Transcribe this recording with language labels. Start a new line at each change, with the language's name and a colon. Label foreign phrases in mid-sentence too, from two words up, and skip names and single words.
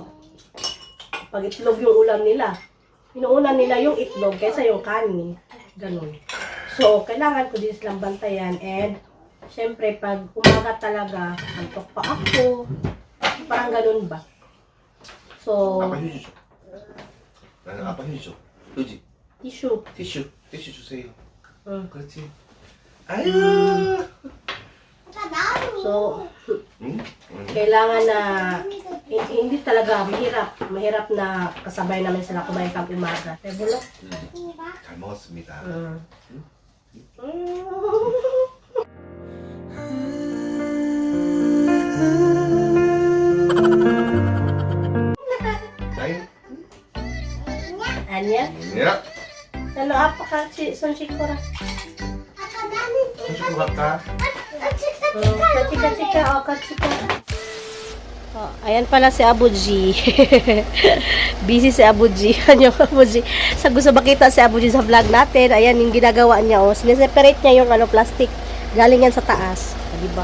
Filipino: Pag itlog yung ulam nila, inuuna nila yung itlog kaysa yung kanin. Ganun. So, kailangan ko din silang bantayan. And, syempre, pag umaga talaga, antok pa ako. Parang ganun ba? So,
Korean: 아빠 휴지 줘. 나는 아빠 휴지 줘. 휴지.
English: tissue.
Korean: 티슈 주세요. 응. 그렇지. 아유.
Filipino: So,
Korean: 응?
Filipino: kailangan na, hindi talaga, mahirap na kasabay namin sila kumain pag umaga. Eh, bulok.
Korean: 잘 먹었습니다. 나인. Anya? 야. Ano apa ka son chikora? 손 씻고 갈까?
Filipino: Kachika, kachika. Oh, ayan pala si Abuji. Busy si Abuji. Ano yung Abuji? Sa gusto makita si Abuji sa vlog natin, ayan yung ginagawa niya. Oh. Sineseparate niya yung plastic. Galing yan sa taas. Diba?